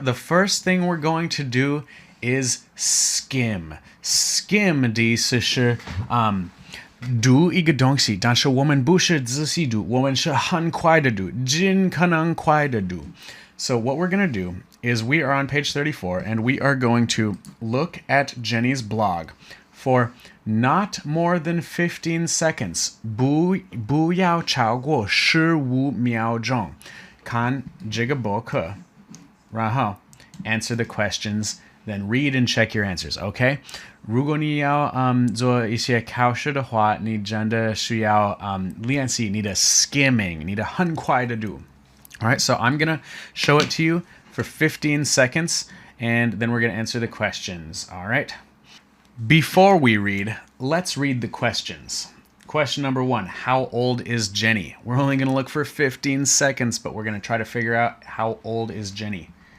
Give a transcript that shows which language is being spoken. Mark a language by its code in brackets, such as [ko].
[en] The first thing we're going to do is skim. [zh] Skim 的意思是读一个东西，但是我们不是仔细读，我们是很快的读，尽可能快的读。 [en] So what we're going to do is we are on page 34 and we are going to look at Jenny's blog for not more than 15 seconds. [zh] 不要超过15秒钟。看这个博客，然后 [en] answer the questions, then read and check your answers, okay? [zh] 如果你要做一些考试的话，你真的需要练习你的 skimming, 你的很快的读。 [en] All right, so I'm going to show it to you for 15 seconds, and then we're going to answer the questions, all right? Before we read, let's read the questions. Question number 1, how old is Jenny? We're only going to look for 15 seconds, but we're going to try to figure out how old is Jenny.